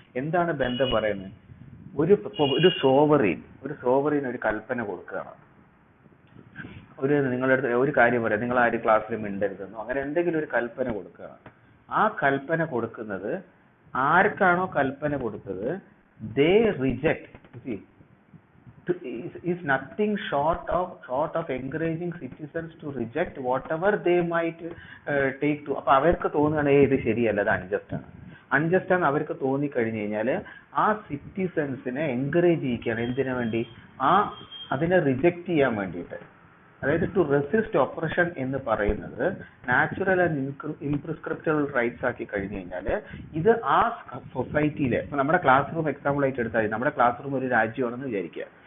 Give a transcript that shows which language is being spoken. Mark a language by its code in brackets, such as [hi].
[ml] എന്താണ് ബന്ധം പറയുന്നത്? ഒരു സോവറീൻ ഒരു കൽപ്പന കൊടുക്കുകയാണ്. നിങ്ങളുടെ അടുത്ത് ഒരു കാര്യം പറയാം, നിങ്ങൾ ആരും ക്ലാസ്സിൽ മിണ്ടരുതെന്നോ അങ്ങനെ എന്തെങ്കിലും ഒരു കൽപ്പന കൊടുക്കുകയാണ്. ആ കൽപ്പന കൊടുക്കുന്നത് ആർക്കാണോ കൽപ്പന കൊടുത്തത് [en] they reject. See, is nothing short of encouraging citizens to reject whatever they might take to. [ml] അപ്പൊ അവർക്ക് തോന്നുകയാണ് ഇത് ശരിയല്ല, അത് അൺജസ്റ്റ് ആണ് അവർക്ക് തോന്നി കഴിഞ്ഞു കഴിഞ്ഞാൽ ആ സിറ്റിസൺസിനെ എൻകറേജ് ചെയ്യിക്കുകയാണ്. എന്തിനു വേണ്ടി? അതിനെ റിജക്റ്റ് ചെയ്യാൻ വേണ്ടിയിട്ട്. അതായത് ടു റെസിസ്റ്റ് ഒപ്രഷൻ എന്ന് പറയുന്നത് നാച്ചുറൽ ആൻഡ് ഇംപ്രിസ്ക്രിപ്റ്റബിൾ റൈറ്റ്സ് ആക്കി കഴിഞ്ഞു കഴിഞ്ഞാൽ ഇത് ആ സൊസൈറ്റിയിലെ, ഇപ്പൊ നമ്മുടെ ക്ലാസ് റൂം എക്സാമ്പിൾ ആയിട്ട് എടുത്താൽ നമ്മുടെ ക്ലാസ് റൂം ഒരു രാജ്യമാണെന്ന് വിചാരിക്കുക.